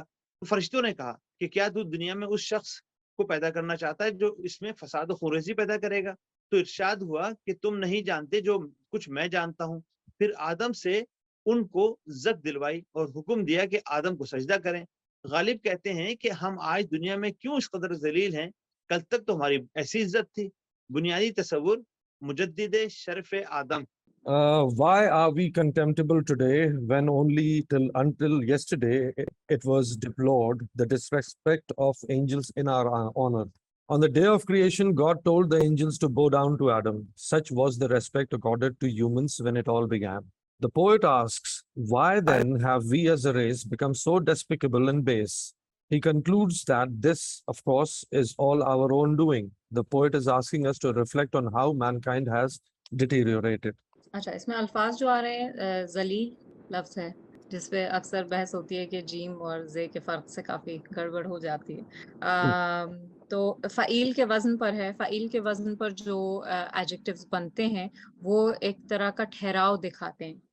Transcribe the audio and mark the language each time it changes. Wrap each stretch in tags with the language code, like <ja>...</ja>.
<ur>تو فرشتوں نے کہا کہ کیا تو دنیا میں اس شخص کو پیدا کرنا چاہتا ہے جو اس میں فساد و خونریزی پیدا کرے گا؟ تو ارشاد ہوا کہ تم نہیں جانتے جو کچھ میں جانتا ہوں. پھر آدم سے ان کو زد دلوائی اور حکم دیا کہ آدم کو سجدہ کریں. غالب کہتے ہیں کہ ہم آج دنیا میں کیوں اس قدر ذلیل ہیں، کل تک تو ہماری ایسی عزت تھی. بنیادی تصور مجدد شرف آدم.</ur> <en>Why are we contemptible today when only until yesterday it was deplored the disrespect of angels in our honor? On the day of creation, God told the angels to bow down to Adam. Such was the respect accorded to humans when it all began. The poet asks, why then have we as a race become so despicable and base? He concludes that this, of course, is all our own doing. The poet is asking us to reflect on how mankind has deteriorated.</en> <ur>اچھا، اس میں الفاظ جو آ رہے ہیں ذلیل لفظ ہے جس پہ اکثر بحث ہوتی ہے کہ جیم اور زے کے فرق سے کافی گڑبڑ ہو جاتی ہے. تو فعیل کے وزن پر ہے. فعیل کے وزن پر جو ایڈجیکٹیوز بنتے ہیں وہ ایک طرح کا ٹھہراؤ دکھاتے ہیں.</ur>